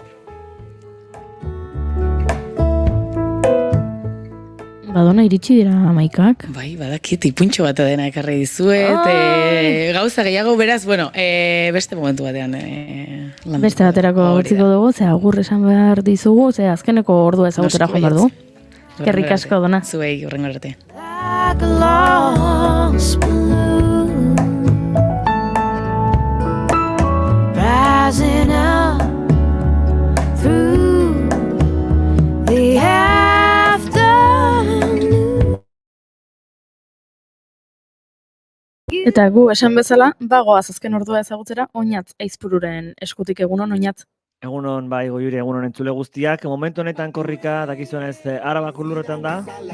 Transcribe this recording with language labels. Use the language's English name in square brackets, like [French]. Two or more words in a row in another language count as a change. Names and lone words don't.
[Basque] Badona iritsi dira amaikak. Bai, badakit, ipuntxo bat dena ekarri dizuet, gauza gehiago, beraz, beste momentu batean. Beste baterako utziko dugu, ze agur esan behar dizugu, ze azkeneko ordua ezagutera joan behar du. Eskerrik asko, Dona. Zuei, hurrengo arte. [English] Like a lost balloon, rising up through the [Basque] Eta gu esan bezala, bagoaz azken ordua ezagutzera, Oñatz Aizpururen eskutik egunon, Oñatz. Egunon, bai, Goiuri, egunon entzule guztiak. Momentu honetan korrika, dakizuenez, Arabako lurretan da.